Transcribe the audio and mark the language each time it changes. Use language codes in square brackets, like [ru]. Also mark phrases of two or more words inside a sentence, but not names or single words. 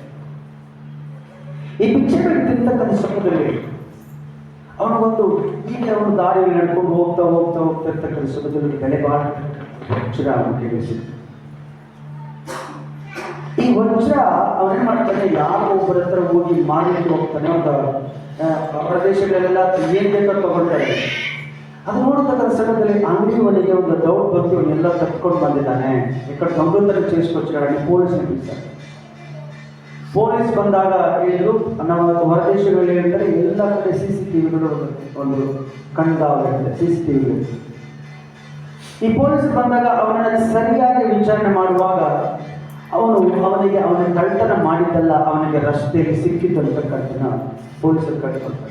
[kn] ಈ ಭಿಕ್ಷೆ ಬೇಡಿ ತಿಂತಕ್ಕಂಥ ಸಮಯದಲ್ಲಿ ಅವನಿಗೊಂದು ಹೀಗೆ ಅವನು ದಾರಿಯಲ್ಲಿ ನಡ್ಕೊಂಡು ಹೋಗ್ತಾ ಇರ್ತಕ್ಕಂಥ ಸಮಯದಲ್ಲಿ ಬೆಲೆ ಬಾಳ ವಜ್ರ ಅವನಿಗೆ ಸಿಕ್ತು. ಈ ವಜ್ರ ಅವನೇನ್ ಮಾಡ್ತಾನೆ, ಯಾರೋ ಒಬ್ಬರ ಹತ್ರ ಹೋಗಿ ಮಾರಲಿಕ್ಕೆ ಹೋಗ್ತಾನೆ. ಒಂದು ಪ್ರದೇಶಗಳೆಲ್ಲ ಏನ್ ಬೇಕೋ ತಗೊಳ್ತಾರೆ. ಅದು ನೋಡತಕ್ಕಂಥ ಸಮಯದಲ್ಲಿ ಅಂಗಡಿಯವನಿಗೆ ಒಂದು ಡೌಟ್ ಬಂತು, ಇವನ್ನೆಲ್ಲ ಕತ್ಕೊಂಡು ಬಂದಿದ್ದಾನೆ, [te] ఇక్కడ దొంగతనం చేసుకొచ్చాడని [kn] ಪೊಲೀಸ್ನ ಬಿಡ್ತಾರೆ. ಪೊಲೀಸ್ ಬಂದಾಗ ಹೇಳಿದ್ರು, ನಮ್ಮ ಹೊರದೇಶಗಳಲ್ಲಿ ಹೇಳಿದರೆ ಎಲ್ಲ ಕಡೆ CCTVಗಳು ಒಂದು ಕಣ್ಗಾವಲಿದೆ, CCTVಗಳು. ಈ ಪೊಲೀಸ್ ಬಂದಾಗ ಅವನನ್ನು ಸರಿಯಾಗಿ ವಿಚಾರಣೆ ಮಾಡುವಾಗ ಅವನಿಗೆ ಅವನ ಕಳ್ಳತನ ಮಾಡಿದ್ದಲ್ಲ, ಅವನಿಗೆ ರಸ್ತೆಯಲ್ಲಿ ಸಿಕ್ಕಿದ್ದಂತಕ್ಕಂಥ ಪೊಲೀಸರು ಕಟ್ಕೊಳ್ತಾರೆ.